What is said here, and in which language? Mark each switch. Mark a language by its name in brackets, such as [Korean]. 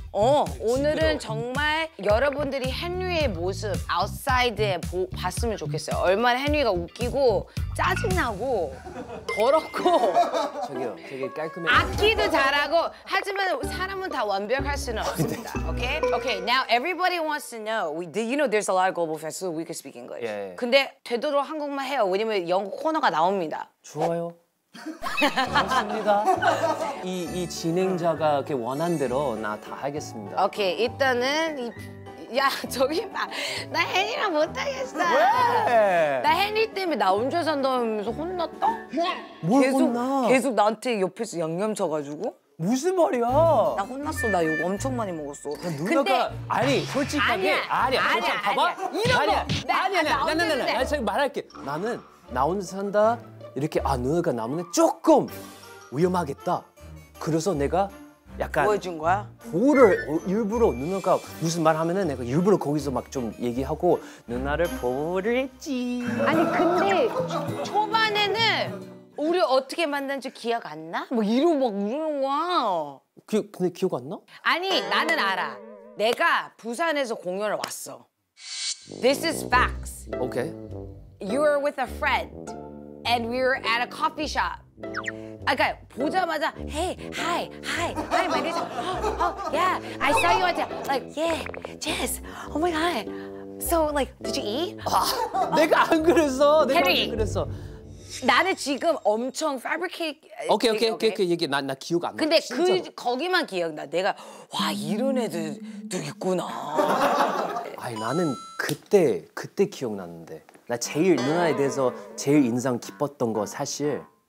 [Korean] 오늘은 정말 여러분들이 헨리의 모습 아웃사이드에 봤으면 좋겠어요. 얼마나 헨리가 웃기고 짜증나고 더럽고 저기요, 되게 깔끔해. 악기도 잘하고 하지만 사람은 다 완벽할 수는 없습니다. [English] Okay? Okay, now everybody wants to know. You know there's a lot of global festivals we can speak English. [Korean] 예. 근데 되도록 한국말 해요. 왜냐면 영어 코너가 나옵니다. 좋아요. 고맙습니다. 이 진행자가 이렇게 원한 대로 나 다 하겠습니다. 오케이, 일단은 야, 저기 봐. 나 헨리랑 못하겠어. 왜? 나 헨리 때문에 나 혼자 산다면서 혼났다? 뭘 혼나? 계속 나한테 옆에서 양념 쳐가지고. 무슨 말이야? 나 혼났어. 나 이거 엄청 많이 먹었어. 누나가 아니 솔직하게 아니야. 봐봐. 이런 거. 아니야. 나 지금 말할게. 나는 나 혼자 산다 이렇게 누나가 나무네 조금 위험하겠다. 그래서 내가 약간 보여준 거야? 보호를 일부러 누나가 무슨 말 하면은 내가 일부러 거기서 막 좀 얘기하고 누나를 보호를 했지. 아니 근데 초반에는 우리 어떻게 만났는지 기억 안 나? 뭐 이러는 거야. 근데 기억 안 나? 아니 나는 알아. 내가 부산에서 공연을 왔어. [English] This is facts. 오케이. You were with a friend and we were at a coffee shop. [Korean] 그러니까 보자마자 [English] hey, hi, my name is yeah, I saw you at like yeah, Jess, oh my god. So like, did you eat? [Korean] 내가 안 그랬어. 내가 [English] Henry. [Korean] 안 그랬어. 나는 지금 엄청 fabricate. 오케이 얘기 나 기억 안 나. 근데 진짜로. 거기만 기억나. 내가 와 이런 애들도 있구나. 아니 나는 그때 기억났는데 나 제일 누나에 대해서 제일 인상 깊었던 거 사실